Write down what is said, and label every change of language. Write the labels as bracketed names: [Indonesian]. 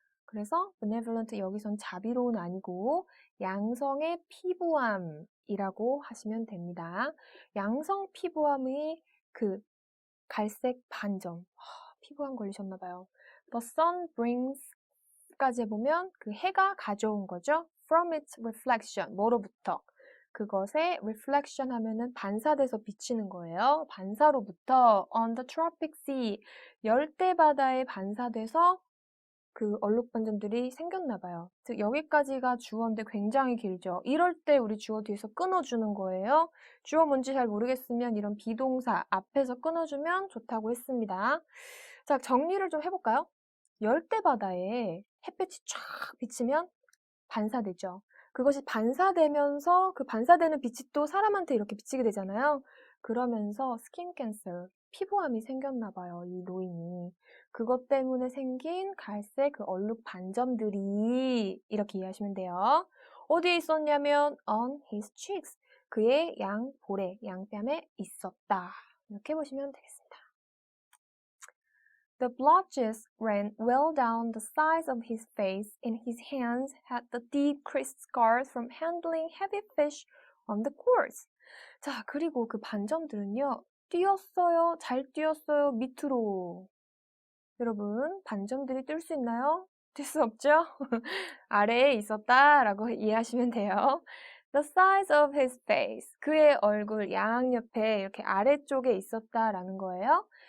[Korean] 그래서 benevolent 여기선 자비로운 아니고 양성의 피부암이라고 하시면 됩니다. 양성 피부암의 그 갈색 반점. 피부암 걸리셨나 봐요. [English] The sun brings [Korean] 까지 해보면 그 해가 가져온 거죠. [English] From its reflection, [Korean] 뭐로부터? 그것의 reflection 하면은 반사돼서 비치는 거예요. 반사로부터 [English] on the tropic sea, [Korean] 열대 바다에 반사돼서 그 얼룩 반점들이 생겼나 봐요. 즉 여기까지가 주어인데 굉장히 길죠. 이럴 때 우리 주어 뒤에서 끊어주는 거예요. 주어 뭔지 잘 모르겠으면 이런 비동사 앞에서 끊어주면 좋다고 했습니다. 자, 정리를 좀 해볼까요? 열대 바다에 햇볕이 쫙 비치면 반사되죠. 그것이 반사되면서 그 반사되는 빛이 또 사람한테 이렇게 비치게 되잖아요. 그러면서 스킨 캔서, 피부암이 생겼나 봐요, 이 노인이. 그것 때문에 생긴 갈색 그 얼룩 반점들이 이렇게 이해하시면 돼요. 어디에 있었냐면 [English] on his cheeks, [Korean] 그의 양볼에, 양뺨에 있었다. 이렇게 보시면 되겠습니다. [English] The blotches ran well down the sides of his face, and his hands had the deep creased scars from handling heavy fish on the course. [Korean] 자, 그리고 그 반점들은요, 뛰었어요, 잘 뛰었어요, 밑으로. 여러분, 반점들이 뛸 수 있나요? 뛸 수 없죠? 아래에 있었다라고 이해하시면 돼요. [English] The size of his face. [Korean] 그의 얼굴 양옆에 이렇게 아래쪽에 있었다라는 거예요.